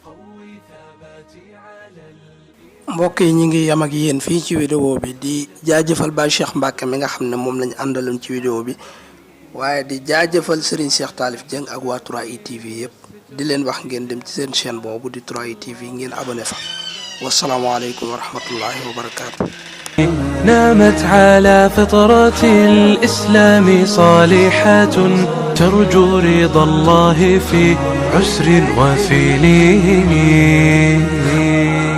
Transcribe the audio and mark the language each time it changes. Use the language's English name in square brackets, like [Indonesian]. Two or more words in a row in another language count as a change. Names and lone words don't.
[Wolof] mbokk yi ñu ngi yam ak yéen fii ci vidéo bi di jaajëfal Baye Cheikh Mbacke mi nga xam ne moom lañu àndaloon ci vidéo bi waaye di jaajëfal Serigne Cheikh Talif Dieng ak waa 3i TV yëpp di leen wax ngeen dem ci seen chaîne boobu di 3i TV ngeen abonné fa [Arabic] والسلام عليكم ورحمة الله وبركاته. نامت على فطرة الإسلام صالحة ترجو رضا الله في عسر وفي لين.